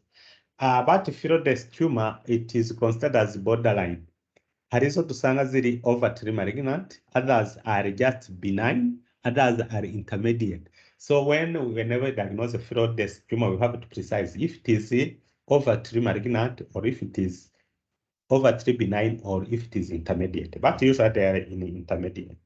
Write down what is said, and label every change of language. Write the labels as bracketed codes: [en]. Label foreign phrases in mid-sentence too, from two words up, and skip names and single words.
[en] But Philodes tumor, it is considered as borderline. [rw] Harizo dusanga ziri [en] overtly malignant, others are just benign, others are intermediate. So whenever we diagnose a Philodes tumor, we have to precise if it is overtly malignant or if it is overtly benign or if it is intermediate, but usually they are in intermediate.